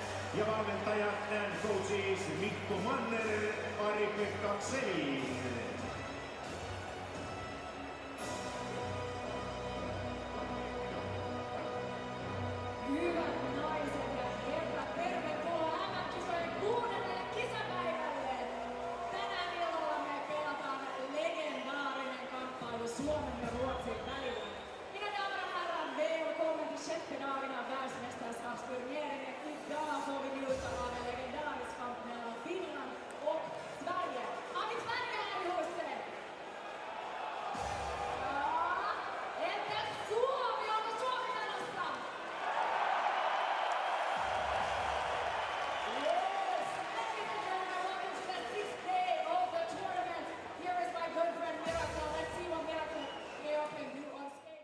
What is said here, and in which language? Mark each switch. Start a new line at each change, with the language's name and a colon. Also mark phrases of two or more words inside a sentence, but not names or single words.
Finnish: Ja valmentajat
English: and coaches
Finnish: Mikko Manner, Ari-Pekka Selin. Hyvät naiset ja herrat, tervetuloa MM-kisojen 6. kisapäivälle! Tänään illalla me pelataan legendaarinen kamppailu Suomen ja Ruotsin välillä.
Swedish: Mina damer och herrar, välkommen till sjätte dagen av världsmästerskapsturneringen. Idag får vi njuta av en legendarisk kamp mellan Finland och Sverige. Har vi Sverige här i huset? Ja, inte Suomi! Onko Suomi där någonstans?
English: Yes! Ladies and gentlemen, welcome to the 6th day of the tournament. Here is my good friend Miracle. Let's see what Miracle here can do on skates.